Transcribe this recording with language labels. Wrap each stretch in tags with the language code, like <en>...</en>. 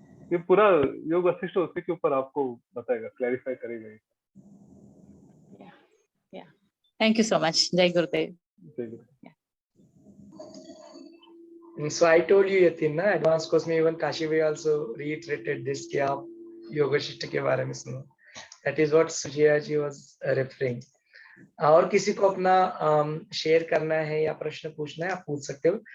<hi>ये पूरा योग वशिष्ठ उसी के ऊपर आपको बताएगा, क्लैरिफाई करेगा।</hi> <en>Thank you so much.</en> <hi>जय गुरुदेव। जय गुरुदेव।</hi> <en>So I told you</en> <hi>Yatin ना, एडवांस कोर्स में</hi> <en>even</en> <hi>काशी भाई</hi> <en>also reiterated this</en> <hi>कि आप योग वशिष्ठ के बारे में सुनो।</hi> <en>That is what Sujaya ji was referring.</en> <hi>और किसी को अपना शेयर करना है या प्रश्न पूछना है, आप पूछ सकते हो।</hi>